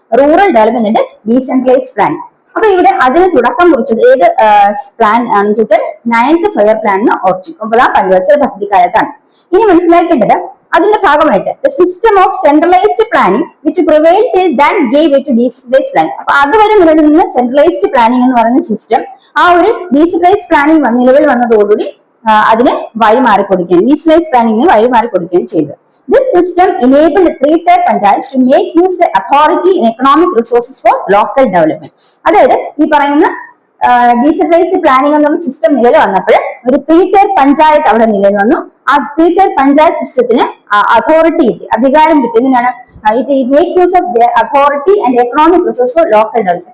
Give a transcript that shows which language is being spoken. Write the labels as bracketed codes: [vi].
[ml] Rural development, decentralised planning. അപ്പൊ ഇവിടെ അതിന് തുടക്കം കുറിച്ചത് ഏത് പ്ലാൻ ആണെന്ന് ചോദിച്ചാൽ 9th 5-year പ്ലാൻ എന്ന് ഓർച്ചു. 9ാം പഞ്ചവത്സര പദ്ധതി കാലത്താണ്. ഇനി മനസ്സിലാക്കേണ്ടത് അതിന്റെ ഭാഗമായിട്ട് [en] the system of centralized planning which prevailed till then gave way to decentralized planning. [ml] അപ്പൊ അതുവരെ നിലനിന്ന സെൻട്രലൈസ്ഡ് പ്ലാനിംഗ് എന്ന് പറയുന്ന സിസ്റ്റം ആ ഒരു ഡീസെൻട്രലൈസ്ഡ് പ്ലാനിംഗ് നിലവിൽ വന്നതോടുകൂടി അതിനെ വഴിമാറിക്കൊടുക്കുകയാണ്, ഡീസെൻട്രലൈസ്ഡ് പ്ലാനിംഗിന് വഴിമാറിക്കൊടുക്കുകയാണ് ചെയ്തത്. [en] This system enabled three-tier panchayats to make use the authority and economic resources for local development. [ml] അതായത് ഈ പറയുന്ന ഡീസെൻട്രലൈസ്ഡ് പ്ലാനിംഗ് എന്ന സിസ്റ്റം നിലവിൽ വന്നപ്പോൾ ഒരു ത്രീ-ടയർ പഞ്ചായത്ത് അവിടെ നിലവിൽ വന്നു. ആ ത്രീ-ടയർ പഞ്ചായത്ത് സിസ്റ്റത്തിന് അതോറിറ്റി കിട്ടി, അധികാരം കിട്ടി. എന്തിനാണ്? [en] ഇത് make use of authority and economic resource for local development.